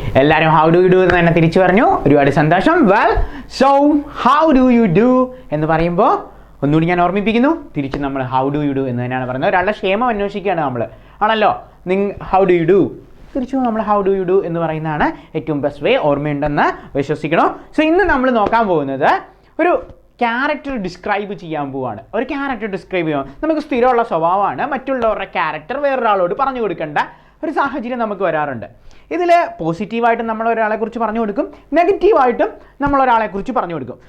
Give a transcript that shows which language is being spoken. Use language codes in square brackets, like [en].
[ml] എല്ലാവരും [en] how do you do [ml] എന്ന് തന്നെ തിരിച്ചു പറഞ്ഞു. ഒരുപാട് സന്തോഷം. [en] Well, so how do you do [ml] എന്ന് പറയുമ്പോൾ ഒന്നുകൂടി ഞാൻ ഓർമ്മിപ്പിക്കുന്നു, തിരിച്ച് നമ്മൾ [en] how do you do [ml] എന്ന് തന്നെയാണ് പറയുന്നത്. ഒരാളുടെ ക്ഷേമം അന്വേഷിക്കുകയാണ് നമ്മൾ, ആണല്ലോ. [en] how do you do, [ml] തിരിച്ചു നമ്മൾ [en] how do you do [ml] എന്ന് പറയുന്നതാണ് ഏറ്റവും ബെസ്റ്റ് വേ. ഓർമ്മയുണ്ടെന്ന് വിശ്വസിക്കണം. സോ ഇന്ന് നമ്മൾ നോക്കാൻ പോകുന്നത് ഒരു ക്യാരക്ടർ ഡിസ്ക്രൈബ് ചെയ്യാൻ പോവാണ്. ഒരു ക്യാരക്ടർ ഡിസ്ക്രൈബ് ചെയ്യാൻ നമുക്ക് സ്ഥിരമുള്ള സ്വഭാവമാണ് മറ്റുള്ളവരുടെ ക്യാരക്ടർ വേറൊരാളോട് പറഞ്ഞു കൊടുക്കേണ്ട ഒരു സാഹചര്യം നമുക്ക് വരാറുണ്ട്. ഇതിൽ പോസിറ്റീവായിട്ടും നമ്മൾ ഒരാളെക്കുറിച്ച് പറഞ്ഞു കൊടുക്കും, നെഗറ്റീവായിട്ടും നമ്മൾ ഒരാളെക്കുറിച്ച് പറഞ്ഞു കൊടുക്കും.